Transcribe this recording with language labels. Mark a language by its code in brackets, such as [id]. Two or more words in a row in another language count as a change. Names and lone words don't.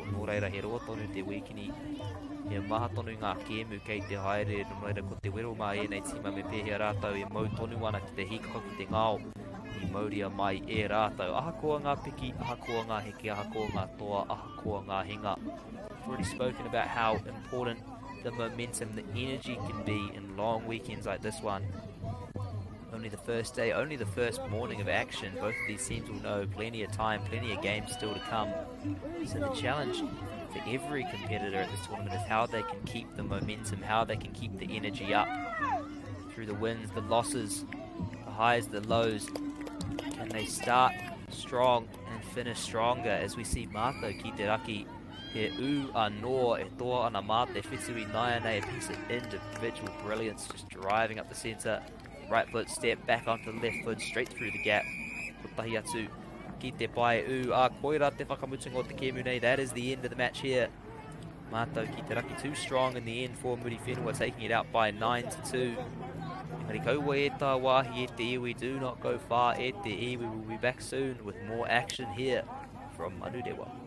[mi] Nō reira, he roa tonu te wikini. He maha tonu ngā kēmu kei te haere. Nō reira, ko te wero mā e nei tima me pēhea rātau e mau tonu ana ki te hikaka ki te ngāo. I mauria mai e rātau. Ahakoa ngā piki, ahakoa ngā heke, ahakoa ngā toa, ahakoa ngā hinga. [en] We've already spoken about how important the momentum, the energy can be in long weekends like this one. Only the first day, only the first morning of action. Both of these teams will know plenty of time, plenty of games still to come. So the challenge for every competitor at this tournament is how they can keep the momentum, how they can keep the energy up through the wins, the losses, the highs, the lows. Can they start strong and finish stronger? As we see [mi] Mato ki te raki, he anō e toa ana Mate Whetui Nāia nei, [en] a piece of individual brilliance, just driving up the centre. Right foot step back onto the left foot, straight through the gap. [mi] Tahi atu ki te pai a koira te whakamutunga o te kēmu nei. [en] That is the end of the match here. Mato ki te raki too strong in the end for Muri Fenua, taking it out by 9-2. [mi] Engari kaua e tā wāhi e te iwi, [en] do not go far [mi] e te iwi. [en] We'll be back soon with more action here from Manurewa.